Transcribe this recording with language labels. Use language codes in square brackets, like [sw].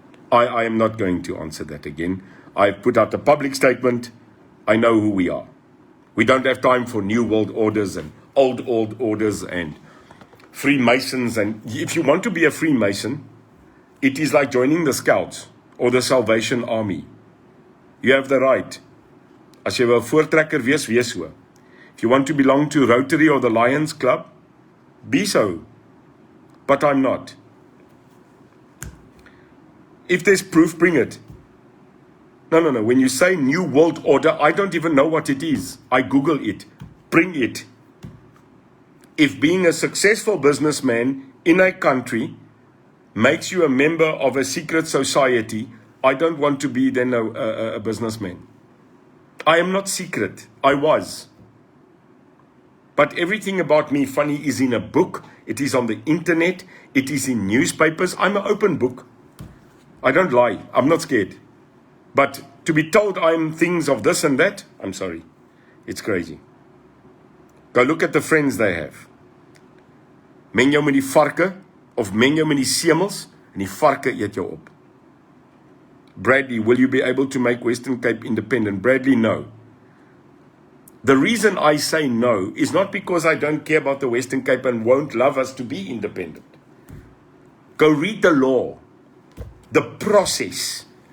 [en] I am not going to answer that again. I've put out a public statement. I know who we are. We don't have time for new world orders and old orders and Freemasons. And if you want to be a Freemason, it is like joining the Scouts or the Salvation Army. You have the right. [af] As jy wil voortrekker wees so. [en] If you want to belong to Rotary or the Lions Club, be so. But I'm not. If there's proof, bring it. No. When you say New World Order, I don't even know what it is. I Google it. Bring it. If being a successful businessman in a country makes you a member of a secret society, I don't want to be then a businessman. I am not secret. I was. But everything about me, funny, is in a book. It is on the internet. It is in newspapers. I'm an open book. I don't lie. I'm not scared. But to be told I'm things of this and that, I'm sorry. It's crazy. Go look at the friends they have. [af] Meng jou met die varke, of meng jou met die semels, en die varke eet jou op. [en] Bradley, will you be able to make Western Cape independent? Bradley, no. The reason I say no is not because I don't care about the Western Cape and won't love us to be independent. Go read the law, the process.